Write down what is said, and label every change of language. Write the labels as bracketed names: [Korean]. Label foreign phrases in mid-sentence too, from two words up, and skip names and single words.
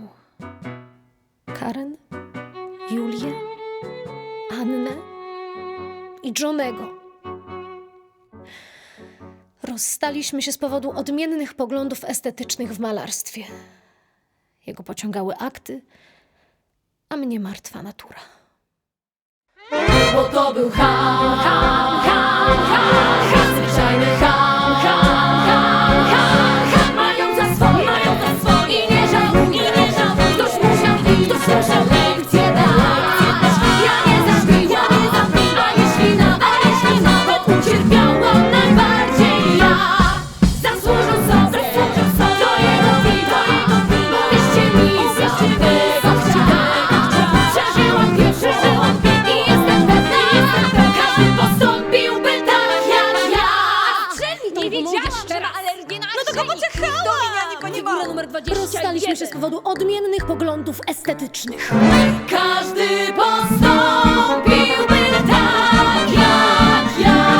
[Polish] Karen, Julię, Annę i Johnego. Rozstaliśmy się z powodu odmiennych poglądów estetycznych w malarstwie. Jego pociągały akty, a mnie martwa natura. Bo to był ham, ham, ham, ham, ham, zwyczajny ham, ham, ham, ham, ham. Mają za swoje i nie żałuj. Ktoś musiał lekcję dać. Ja nie zabiłam, a jeśli nawet, to ucierpiałam najbardziej ja. Zasłużył sobie, to jego wina. Wierzcie mi, za tego chciałam. Przeżyłam i jestem pewna, każdy postąpiłby tak jak ja. Nie wiedziałam, że ma alergię na No to kogo czekała? [Russian] Fигура номер 21. [Polish] Rozstaliśmy się z powodu odmiennych poglądów estetycznych. Każdy postąpiłby tak jak ja.